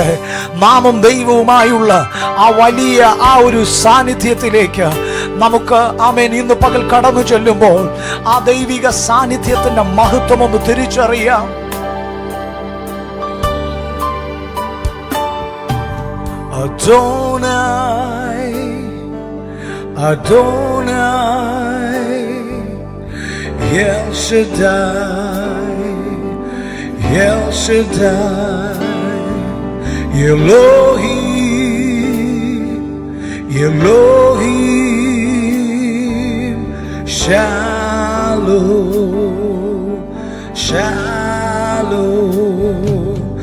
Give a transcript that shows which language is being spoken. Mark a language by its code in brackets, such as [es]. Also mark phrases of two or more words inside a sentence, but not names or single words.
[ml] നാമും ദൈവവുമായുള്ള ആ വലിയ ആ ഒരു സാന്നിധ്യത്തിലേക്ക് നമുക്ക് ആമേൻ ഇന്ന് പകൽ കടന്നു ചെല്ലുമ്പോൾ ആ ദൈവിക സാന്നിധ്യത്തിന്റെ മഹത്വം ഒന്ന് തിരിച്ചറിയാം. [he] אדוני אדוני אל שדי, אל שדי, אלוהים, אלוהים, שלום, שלום,